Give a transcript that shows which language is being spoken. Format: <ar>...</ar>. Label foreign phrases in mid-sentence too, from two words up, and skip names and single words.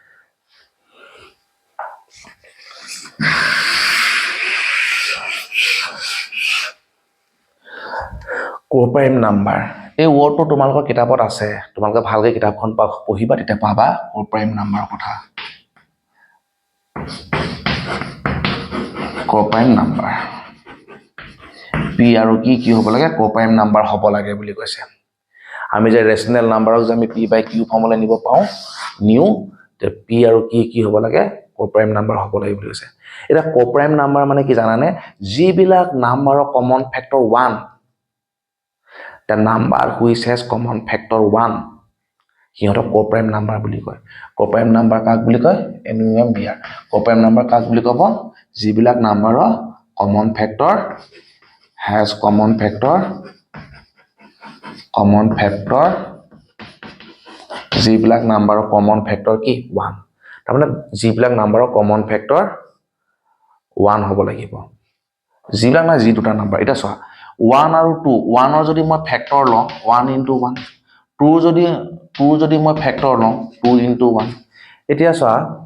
<en>coprime number</en> <as>এই ওয়াৰ্ডটো তোমালোকৰ কিতাপত আছে তোমালোকে ভালকৈ কিতাপখন পঢ়িবা তেতিয়া পাবা</as> <en>coprime number</en> <as>কথা</as> <en>coprime number</en> <as>পি আৰু কি হ'ব লাগে</as> <en>coprime number</en> <as>হ'ব লাগে বুলি কৈছে আমি যে</as> <en>rational number</en> <as>যে আমি p/q ফৰ্মুলা নিব পাওঁ নিউ তে পি আৰু কি হ'ব লাগে</as> <en>coprime number</en> <as>হ'ব লাগে বুলি কৈছে এটা</as> <en>coprime number</en> <as>মানে কি জানানে যিবিলাক</as> <en>number common factor</en> <as>1</as> <en>the number which has common factor 1</en> <as>সিহঁতক</as> <en>coprime number</en> <as>বুলি কয়</as> <en>coprime number</en> <as>কাক বুলি কয় এনুএম বিআৰ</as> <en>coprime number</en> <as>কাক বুলি ক'ব যিবিলাক</as> <en>number common factor has common factor</en> <as>যিবিলাক</as> <en>number common factor</en> <as>কি 1 তাৰমানে যিবিলাক</as> <en>number common factor</en> <as>1 হ'ব লাগিব যিবিলাক না যি দুটা নাম্বাৰ এটা চোৱা 1 আৰু 2 1 ৰ যদি মই ফেক্টৰ লওঁ 1 into 1 2 যদি মই ফেক্টৰ লওঁ 2 into 1 এতিয়া চোৱা</as>